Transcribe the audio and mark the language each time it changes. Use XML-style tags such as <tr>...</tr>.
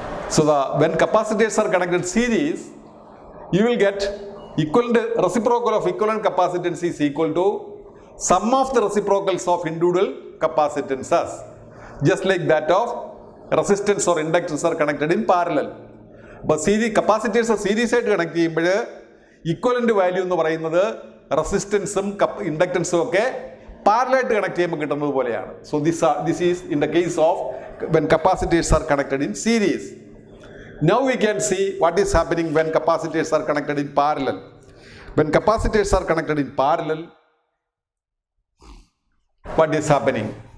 <en>So when capacitors are connected in series, you will get equivalent reciprocal of equivalent capacitance is equal to sum of the reciprocals of individual capacitances, just like that of resistance or inductance are connected in parallel. But series capacitors are series</en> <ml>ആയിട്ട് connect ചെയ്യുമ്പോൾ equivalent value എന്ന് പറയുന്നത് റെസിസ്റ്റൻസും ഇൻഡക്റ്റൻസും ഒക്കെ parallel ആയിട്ട് connect ചെയ്യുമ്പോൾ കിട്ടുന്നത് പോലെയാണ്.</ml> <en>So this is in the case of when capacitors are connected in series. Now we can see what is happening when capacitors are connected in parallel. When capacitors are connected in parallel, what is happening?</en>